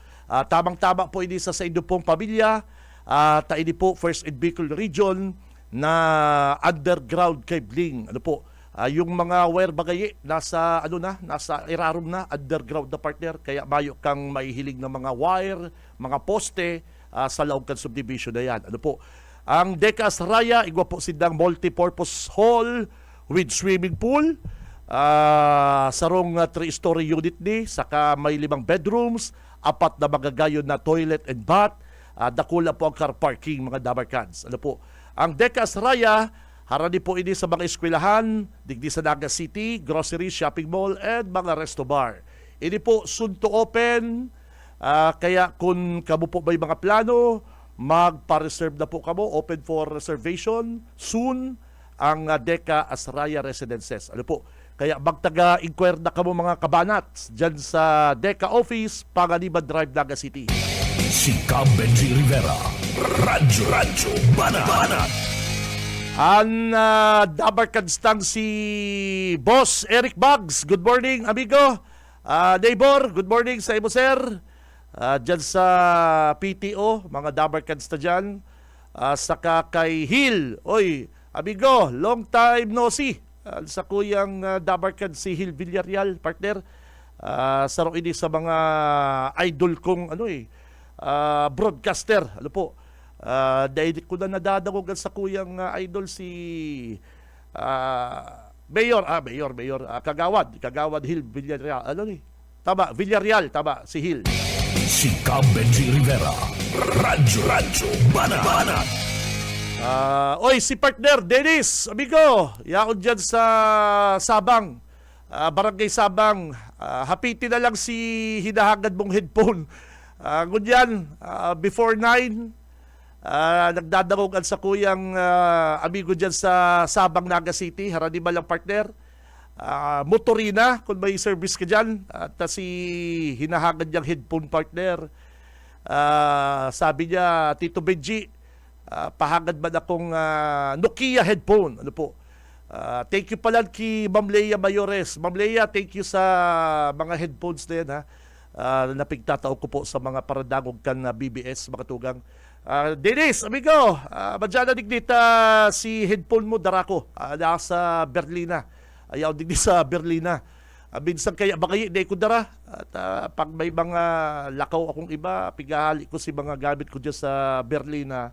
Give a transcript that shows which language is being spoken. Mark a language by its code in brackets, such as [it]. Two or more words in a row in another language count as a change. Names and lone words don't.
[bik] Tamang-tama po ini sa inyo pong pamilya. Taini po First and Bicol Region na [en] underground cabling. [bik] Ano po? Yung mga wire bagaye nasa irarum na, underground na, partner. Kaya mayo kang maihiling ng mga wire, mga poste sa loob kan subdivision na yan. Ano po? Ang Deca Astraya, igwa po silang [en] multi-purpose hall with swimming pool. [bik] Sarong 3-story unit ni, saka may 5 bedrooms, 4 na magagayon na [en] toilet and bath, [bik] dakula po ang [en] car parking, [bik] mga Dabarkads. Ano po? Ang Deca Astraya, harani po ini sa mga eskwelahan, digdi sa Naga City, [en] grocery, shopping mall, and [bik] mga [en] resto bar. [bik] Ini po [en] soon to open, [bik] kaya kung kamo po may mga plano, magpa-reserve na po kamo, [en] open for reservation soon, [bik] ang Deca Astraya Residences. Ano po? Kaya magtaga-inquire na kamo, mga kabanats, dyan sa Deca Office, Panganiban Drive, Naga City. Si Cam Benji Rivera. Radyo Banat. Ang Dabarkadstang si Boss Eric Bugs. [en] Good morning, amigo. Neighbor, good morning [bik] sa imo, [en] sir. [bik] Dyan sa PTO, mga Dabarkads na dyan. Saka kay Hill. Oy, amigo, [en] long time no see. [bik] Sa kuyang Dabarkad si Hill Villarreal, partner. Saro ini sa mga idol kong broadcaster. Ano po? Dahil ko na nadadagogan sa kuyang idol si Mayor Kagawad Hill Villarreal. Tama, Villarreal, tama, si Hill. Si Cam Benji Rivera. Radyo Banat. Oy, si partner Dennis, amigo, yaon dyan sa Sabang, Barangay Sabang. Hapitin na lang si hinahagad mong headphone. Ngunyan, before 9, nagdadarogan sa kuyang amigo dyan sa Sabang, Naga City. Harani ba lang, partner? Motorina, kung may service ka dyan. At si hinahagad niyang headphone, partner. [tl] Sabi niya, [bik] Tito Benji, pahagad ba na akong Nokia headphone? Ano po? [en] Thank you [bik] pala kay Ma'am Leia Mayores. Ma'am Leia, [en] thank you [bik] sa mga headphones na yan, ha? Napigtatao ko po sa mga paradangog kan BBS, mga tugang. Dennis, amigo, madyan na digdita si headphone mo, darako. Nasa Berlina. Ayaw digdi sa Berlina. Minsan kaya bakayi, di ko dara. At pag may mga lakaw akong iba, pigahali ko si mga gamit ko dyan sa Berlina.